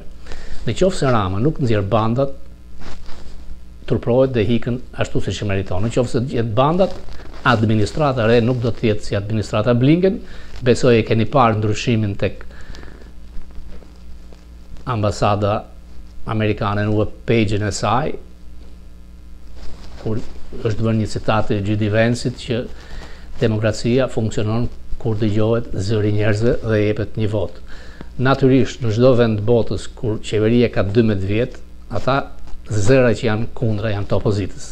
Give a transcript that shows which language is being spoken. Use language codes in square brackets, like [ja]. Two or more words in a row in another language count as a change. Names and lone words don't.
[sq] Në qoftë se Rama nuk nxjerr bandat, turprohet dhe hikën ashtu siç meriton. Në qoftë se jetë bandat, administrata e re nuk do të jetë si administrata Blinken. Besoj e keni parë ndryshimin tek ambasada amerikane në [en] web page- [sq] in e saj, kur është bërë një citat e G.D. Vance-it që demokracia funksionon kur dëgjohet zëri njerëzve dhe jepet një vot. Natyrisht, në çdo vend të botës kur qeveria ka 12 vjet, ata zëra që janë kundra janë të opozitës.